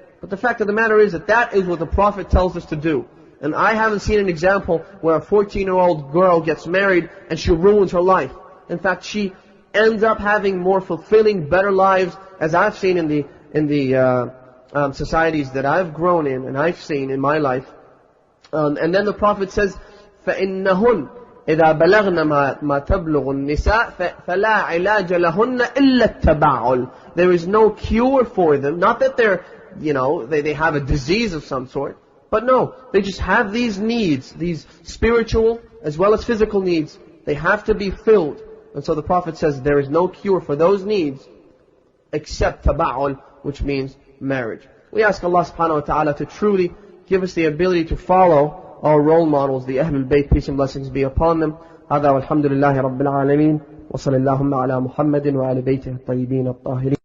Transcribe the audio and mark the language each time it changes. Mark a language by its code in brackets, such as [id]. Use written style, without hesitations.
[en] But the fact of the matter is that is what the Prophet tells us to do. And I haven't seen an example where a 14-year-old girl gets married and she ruins her life. In fact, she ends up having more fulfilling, better lives, as I've seen in the societies that I've grown in and I've seen in my life. And then the Prophet says, [ar] فَإِنَّهُنْ إِذَا بَلَغْنَ مَا تَبْلُغُ النِّسَاء فَلَا عِلَاجَ لَهُنَّ إِلَّا التَّبَعُّلِ. [en] There is no cure for them. Not that they're, they have a disease of some sort. But no, they just have these needs, these spiritual as well as physical needs. They have to be filled. And so the Prophet says there is no cure for those needs except taba'ul, which means marriage. We ask Allah subhanahu wa ta'ala to truly give us the ability to follow our role models, the Ahlul Bayt, peace and blessings be upon them. [ar] هذا والحمد لله رب العالمين وصلى اللهم على محمد وعلى بيته الطيبين الطاهرين.